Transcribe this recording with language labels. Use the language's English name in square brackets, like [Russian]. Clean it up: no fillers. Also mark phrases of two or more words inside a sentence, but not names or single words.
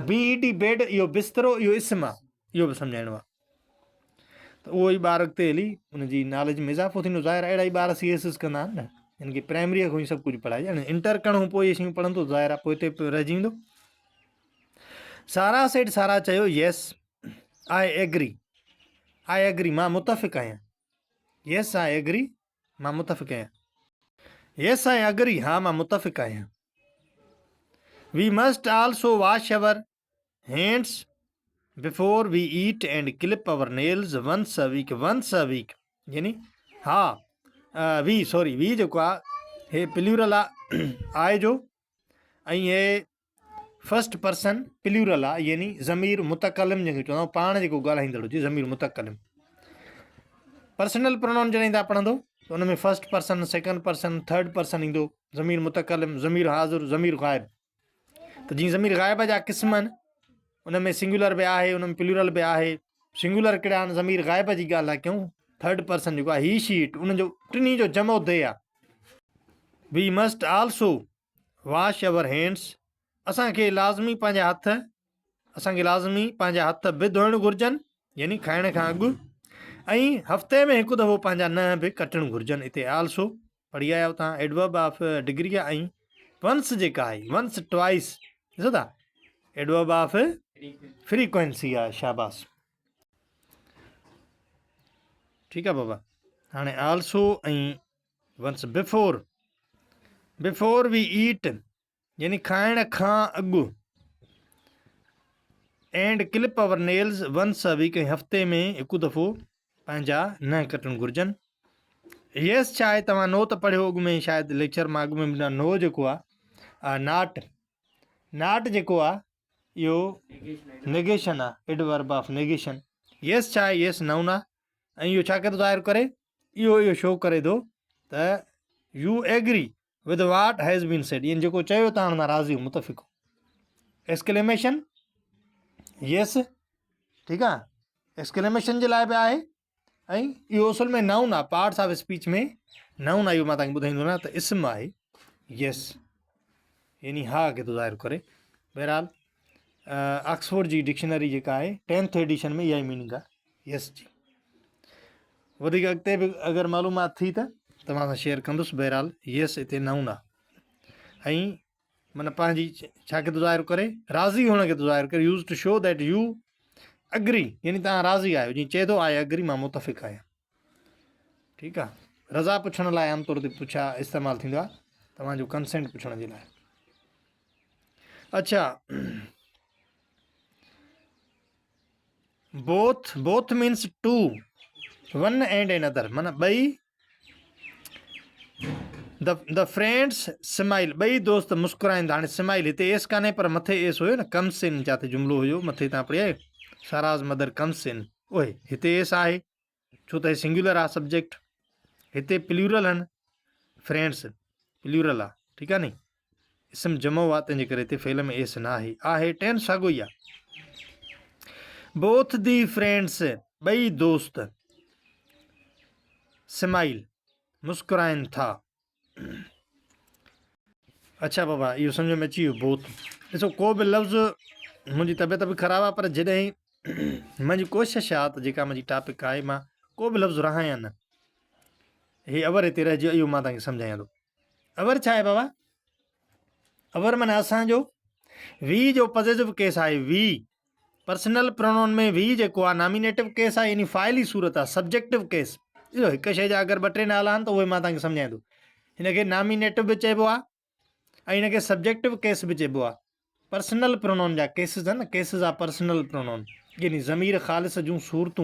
[Sindhi] BED बेड इहो बिस्तरो, इहो इस्म आहे, इहो बि सम्झाइणो आहे। त उहो ई ॿार अॻिते हली उनजी नॉलेज में इज़ाफ़ो थींदो। ज़ाहिर अहिड़ा ई ॿार CS कंदा आहिनि न, हिन खे प्राइमरीअ खां ई सभु कुझु पढ़ाइजे, हाणे इंटर करणो पोइ इहे शयूं पढ़ंदो, ज़ाहिर आहे पोइ हिते रहिजी वेंदो। सारा सेठ सारा चयो [English] yes I agree, [Sindhi] मां मुतफ़िक़ आहियां। [English] yes I agree, [Sindhi] मां मुतफ़िक़ आहियां। [English] yes I agree, [Sindhi] हा मां मुतफ़िक़ आहियां। [English] we must also wash our hands before we eat and clip our nails once a week, [Sindhi] यानी हा वी जेको आहे हे प्लूरल आहे आय जो, ऐं हे [English] first person plural [Sindhi] आहे, यानी ज़मीर मुतकलिम जंहिंखे चवंदा आहियूं, पाण जेको ॻाल्हाईंदड़ हुजे ज़मीर मुतकलिम। [English] personal pronoun [Sindhi] जॾहिं तव्हां पढ़ंदो त उन में [English] first person, second person, third person [Sindhi] ईंदो, ज़मीर मुतकलिम, ज़मीर हाज़िर, ज़मीर ग़ाइब। त जीअं ज़मीर ग़ाइब जा क़िस्म आहिनि, उन में सिंगुलर बि आहे, उन में प्लूरल बि आहे। सिंगुलर कहिड़ा आहिनि, ज़मीर ग़ाइब जी ॻाल्हि आहे कयूं, [English] third person [Sindhi] जेको आहे [English] he she it, [Sindhi] उनजो टिनी जो जमो दे आहे। [English] we must also wash our hands, [Sindhi] असांखे लाज़मी पंहिंजा हथ बि धोइणु घुरिजनि, यानी खाइण खां अॻु, ऐं हफ़्ते में हिकु दफ़ो पंहिंजा नंहं बि कटणु घुरिजनि। हिते आल्सो पढ़ी आया तव्हां, [English] adverb of degree [Sindhi] आहे। ऐं वंस जेका आहे, [English] once twice, [Sindhi] ॾिसो था, [English] adverb of frequency [Sindhi] आहे, शाबाश, ठीकु आहे बाबा। [English] हाणे आल्सो ऐं once before we eat, [Sindhi] यानी खाइण खां अॻु, [English] and clip our nails once a week, [Sindhi] हफ़्ते में हिकु दफ़ो पंहिंजा नंहं कटणु घुरिजनि। येस छा आहे, तव्हां नो त पढ़ियो अॻु में, शायदि लेक्चर मां अॻु में ॿुधायो। नो जेको आहे नाट जेको आहे इहो नेगेशन आहे, [English] adverb of negation. [Sindhi] येस छा आहे, [English] yes noun [Sindhi] आहे, ऐं इहो छा करे थो ज़ाहिर करे, इहो शो करे थो त [English] you agree with what has been said, [Sindhi] यानी जेको चयो तव्हां हुन राज़ी हो, मुतफ़िक़ हो। [English] exclamation yes, [Sindhi] ठीकु आहे, एक्सक्लेमेशन जे लाइ बि आहे, ऐं इहो असुल में नाउन आहे, [English] parts of speech [Sindhi] में नाउन आहे, इहो मां तव्हांखे ॿुधाईंदो न, त इस्म आहे येस, यानी हा खे थो ज़ाहिर करे। बहरहाल ऑक्सफोर्ड जी डिक्शनरी जेका आहे 10th एडिशन में इहा ई मीनिंग आहे येस जी। वधीक अॻिते बि अगरि मालूमात थी त तव्हां सां शेयर कंदुसि। बहरहाल येस हिते नाउन आहे, ऐं माना पंहिंजी छा खे थो ज़ाहिर करे, राज़ी हुअण खे थो ज़ाहिर करे। [English] used to show that you agree, [Sindhi] यानी तव्हां राज़ी आहियो, जीअं चए थो [English] I agree, [Sindhi] मां मुतफ़िक़ आहियां, ठीकु आहे। रज़ा पुछण लाइ आमतौर ते इस्तेमालु थींदो आहे, तव्हांजो कंसेंट पुछण जे लाइ। अच्छा, [English] both means two, one and another, [Sindhi] माना ॿई। [English] the friends smile, [Sindhi] ॿई दोस्त मुस्कुराईंदा। हाणे स्माइल हिते एस कान्हे पर मथे एस हुयो न, [English] comes in [Sindhi] जिते जुमिलो हुयो मथे तव्हां पढ़ी आयो, [English] Sara's mother comes in, [Sindhi] उहे हिते एस आहे छो त हे सिंगुलर आहे सब्जेक्ट। हिते प्लूरल आहिनि, फ्रेंड्स प्लूरल आहे, ठीकु आहे नी, इस्म जमो आहे, तंहिंजे करे हिते फेल में एस न आहे, टेंस साॻियो ई आहे। [English] both the friends, [Sindhi] ॿई दोस्त, स्माइल मुस्कुराइनि था। अच्छा बाबा, इहो सम्झ में अची वियो बोथ। ॾिसो, को बि लफ़्ज़, मुंहिंजी तबियत बि ख़राबु आहे, पर जॾहिं मुंहिंजी कोशिशि आहे त जेका मुंहिंजी टॉपिक आहे, मां को बि लफ़्ज़ रहायां न, हे अवर हिते रहिजी, इहो मां तव्हांखे सम्झायां थो। अवर छा आहे बाबा, अवर माना असांजो वी जो [English] positive case [Sindhi] आहे, वी [English] personal pronoun [Sindhi] में वी जेको आहे [English] nominative case [Sindhi] आहे, यानी फ़ाइली सूरत आहे। [English] subjective case [Sindhi] ॾिसो, हिकु शइ जा अगरि 2-3 नाला आहिनि त उहे मां तव्हांखे सम्झायां थो। हिनखे नॉमिनेटिव बि चइबो आहे ऐं हिनखे [English] subjective case [Sindhi] बि चइबो आहे। [English] personal pronoun [Sindhi] जा केसिस आहिनि न, केसिस आहे [English] personal pronoun, [Sindhi] यानी ज़मीर ख़ालिस जूं सूरतूं।